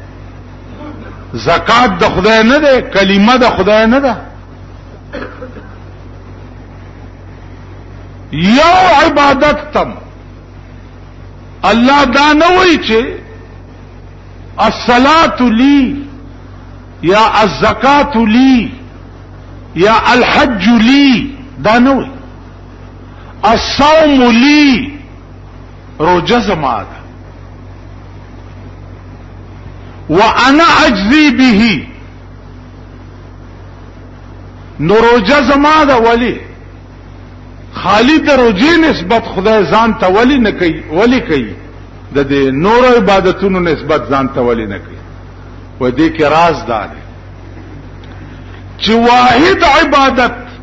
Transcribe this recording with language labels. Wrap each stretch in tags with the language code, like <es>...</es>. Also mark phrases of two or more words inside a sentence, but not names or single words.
<ps>زکات د خدای نه ده کلمه د خدای نه ده یو عبادت تم الله دا نه وایي چې</ps> <ar>الصلاة لی یا الزکاة لی یا الحج لی</ar> <ps>دا نوی</ps> <ar>الصوم لی</ar> <ps>روزه زما ده</ps> <ar>وانا اجزی به</ar> <ps>نو روزه زما ده ولی خالی د روزې نسبت خدای ځان ته ولی نه کوي ولی کوي د دې نور عبادتونو نسبت ځان ته ولې نه کوي و دې کې راز ده چې واحد عبادت</ps>